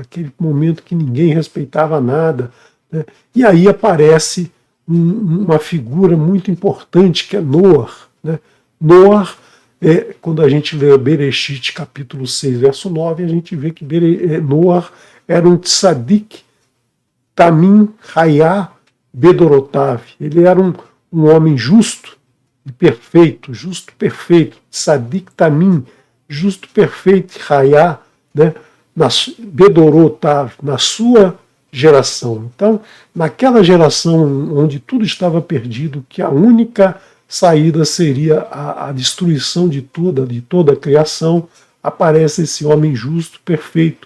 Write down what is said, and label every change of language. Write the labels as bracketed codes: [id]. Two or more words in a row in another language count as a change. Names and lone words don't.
[pt] Aquele momento que ninguém respeitava nada. Né? E aí aparece uma figura muito importante que é Noah. Né? Noah, quando a gente lê Bereshit, capítulo 6, verso 9, a gente vê que Noah era um [he] tzadik, tamim, hayá, bedorotav. [pt] Ele era um homem justo e perfeito, [he] tzadik, tamim, [pt] justo, perfeito, hayá, né? Bedorotav, na sua geração. Então, naquela geração onde tudo estava perdido, que a única saída seria a destruição de toda a criação, aparece esse homem justo, perfeito.